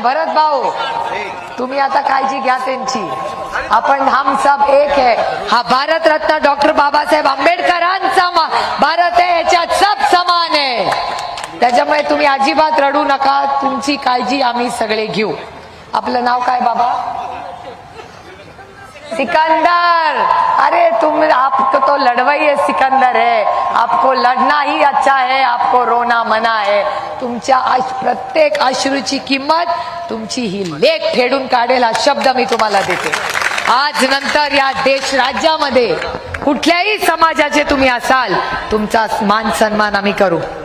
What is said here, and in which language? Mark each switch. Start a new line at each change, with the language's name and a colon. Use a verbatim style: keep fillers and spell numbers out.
Marathi: भरत भाऊ, तुम्ही आता काळजी घ्या त्यांची. आपण हम सब एक आहे. हा भारतरत्न डॉक्टर बाबासाहेब आंबेडकरांचा मा- भारत आहे, याच्यात सब समान आहे. त्याच्यामुळे तुम्ही अजिबात रडू नका. तुमची काळजी आम्ही सगळे घेऊ. आपलं नाव काय बाबा? सिकंदर.
Hindi: अरे तुम आपको तो लढवाई है सिकंदर है. आपको लढना ही अच्छा है, आपको रोना मना है.
Marathi: तुमच्या आश- प्रत्येक अश्रूची किंमत तुमची ही लेख फेडून काढेल, हा शब्द मी तुम्हाला देते. आज नंतर या देश राज्यामध्ये कुठल्याही समाजाचे तुम्ही असाल, तुमचा मान सन्मान आम्ही करू.